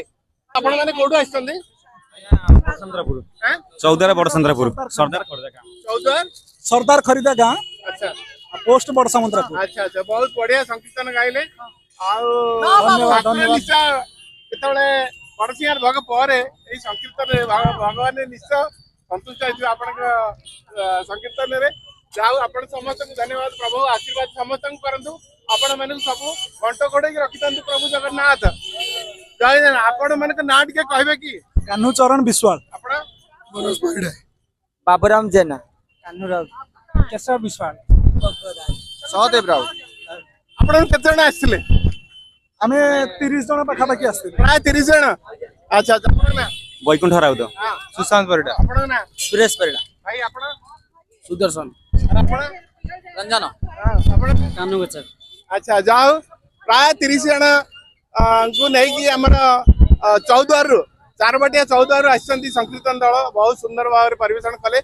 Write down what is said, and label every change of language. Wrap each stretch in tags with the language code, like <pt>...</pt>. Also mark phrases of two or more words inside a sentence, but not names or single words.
<or>ଆପଣ ମାନେ କୋଉଠୁ ଆସିଛନ୍ତି? ଚୌଦ୍ୱାର ବଡସନ୍ଦ୍ରପୁର ସର୍ଦାର ଖୋର୍ଦ୍ଧା ଗାଁ ଚୌଦ୍ୱାର सरदार खरीदा गाँ ଆଚ୍ଛା पोस्ट बड़ समुद्रपुर। ଆଚ୍ଛା ଆଚ୍ଛା ବହୁତ ବଢିଆ ସଂକୀର୍ତ୍ତନ ଗାଇଲେ। ଆଉ ଧନ୍ୟବାଦ, ଠାକୁର ଧନ୍ୟବାଦ। ନିଶ୍ଚୟ ଯେତେବେଳେ ବଡସିଂହାର ଭୋଗ ପରେ ଏଇ ସଂକୀର୍ତ୍ତନରେ ଭଗବାନ ନିଶ୍ଚୟ ସନ୍ତୁଷ୍ଟ ହେଇଯିବେ ଆପଣଙ୍କ ସଂକୀର୍ତ୍ତନରେ। ଯାଉ ଆପଣ ସମସ୍ତଙ୍କୁ ଧନ୍ୟବାଦ। ପ୍ରଭୁ ଆଶୀର୍ବାଦ ସମସ୍ତଙ୍କୁ କରନ୍ତୁ। ଆପଣ ମାନଙ୍କୁ ସବୁ ଘଣ୍ଟ ଘୋଡେଇକି ରଖିଥାନ୍ତୁ ପ୍ରଭୁ ଜଗନ୍ନାଥ। ଜୟ ଜଗନ୍ନାଥ। ଆପଣ ମାନଙ୍କ ନାଁ ଟିକେ କହିବେ କି? कान्हू चरण विश्वाल ଆପଣ बाबूराम जेना केशव विश्वाल सहदेव राउत ଆପଣ କେତେ ଜଣ ଆସିଥିଲେ? ଆମ 30 ଜଣ ପାଖାପାଖି ଆସତେ। ପ୍ରାୟ 30 ଜଣ। ଆଚ୍ଛା ଆଚ୍ଛା। ଆପଣଙ୍କ ନାଁ? ବୈକୁଣ୍ଠ ରାଉତ ହଁ। ସୁଶାନ୍ତ ପରିଡ଼ା ଆପଣଙ୍କ ନାଁ? सुरेश परिड़ा ଭାଇ ଆପଣ? सुदर्शन ଆଉ ଆପଣ? रंजन ହଁ, ଆପଣ? कानू बच्चन ଆଚ୍ଛା ଯାଉ ପ୍ରାୟ 30 ଜଣ ଙ୍କୁ ନେଇକି ଆମର ଚୌଦ୍ୱାରରୁ ଚାରବାଟିଆ ଚୌଦ୍ୱାରରୁ ଆସିଛନ୍ତି ସଂକୀର୍ତ୍ତନ ଦଳ। ବହୁତ ସୁନ୍ଦର ଭାବରେ ପରିବେଷଣ କଲେ।</or>